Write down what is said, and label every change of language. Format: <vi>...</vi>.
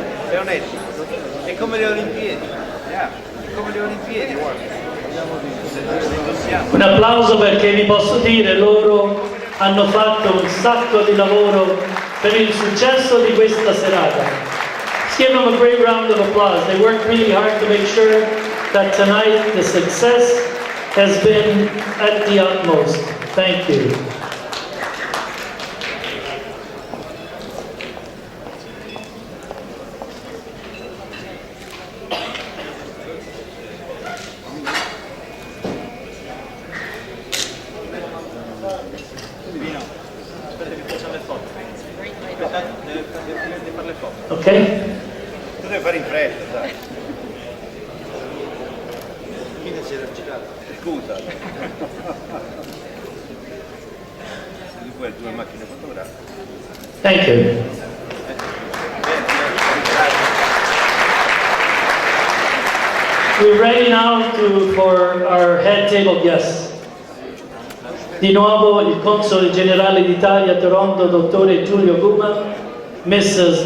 <it>Leonetti, è come le Olimpiadi, è come le Olimpiadi, guarda. Un applauso perché vi posso dire, loro hanno fatto un sacco di lavoro per il successo di questa serata.</it> <en>Let's give them a great round of applause. They worked really hard to make sure that tonight the success has been at the utmost. Thank you. Ok?</en> <it>Tu devi fare in fretta, dai. Chi ne si è esercitato? Scusa. Di quelle due macchine fotografiche.</it> <en>Thank you. We're ready now for our head table guests.</en> <it>Di nuovo il console generale d'Italia a Toronto, dottore Giulio Guma, Mrs.</it>